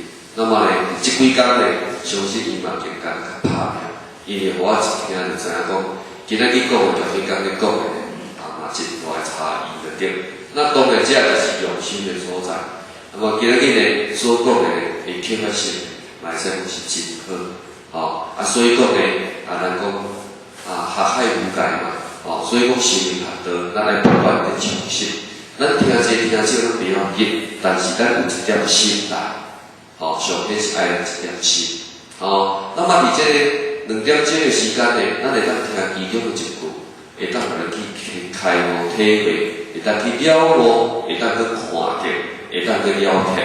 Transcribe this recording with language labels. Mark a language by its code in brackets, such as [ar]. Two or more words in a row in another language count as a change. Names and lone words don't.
[nan] 那么咧，即几工咧，相信伊嘛更加较拍拼，因为我一听就知影讲，今仔日讲的甲迄天咧讲的咧，嘛真大的差异就对。那当然，这就是用心的所在。那么今仔日咧所讲的咧，会启发性，嘛会使讲是真好，所以讲咧，咱讲学海无界嘛，所以讲生命学道，咱来不断的尝试。咱听者听少咱袂要紧，但是咱有一点心来。上天是爱咱一点心，那么伫这2点钟的时间呢，咱会当听其中的一句，会当互咱去开悟体会，会当去了悟，会当去看到，会当去了解。